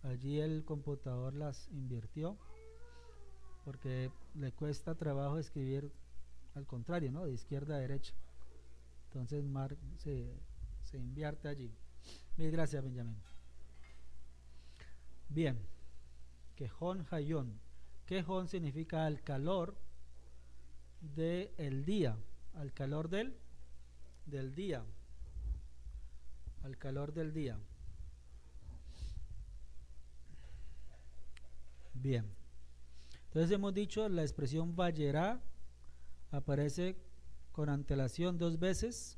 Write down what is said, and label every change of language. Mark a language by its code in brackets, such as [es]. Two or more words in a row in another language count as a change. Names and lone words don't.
[es] Allí el computador las invirtió porque le cuesta trabajo escribir al contrario, ¿no? De izquierda a derecha. Entonces se invierte allí. Mil gracias, Benjamín. Bien. [he] כחום היום. [es] Quejón significa al calor del día. Al calor del día. Al calor del día. Bien. Entonces hemos dicho la expresión vayerá aparece con antelación 2 veces.